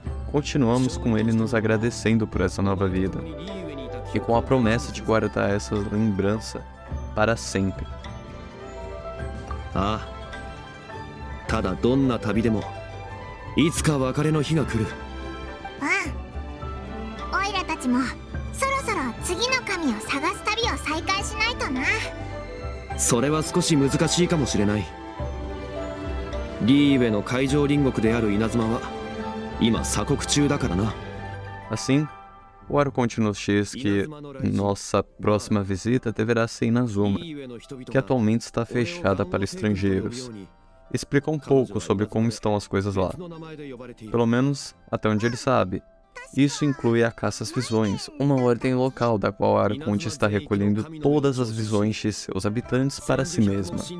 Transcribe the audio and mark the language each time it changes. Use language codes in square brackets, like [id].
[pt] Continuamos com ele nos agradecendo por essa nova vida, e com a promessa de guardar essa lembrança para sempre. [ja] ああ、ただどんな旅でもいつか別れの日が来る。うん。オイラたちもそろそろ次の神を探す旅を再開しないとな。それは少し難しいかもしれない。リーウェの海上隣国である稲妻は今鎖国中だからな。 [pt] Assim, o Arconte nos diz que nossa próxima visita deverá ser Inazuma, que atualmente está fechada para estrangeiros. Explica um pouco sobre como estão as coisas lá. Pelo menos até onde ele sabe. Isso inclui a Caça às Visões, uma ordem local da qual a Arconte está recolhendo todas as visões de seus habitantes para si mesma.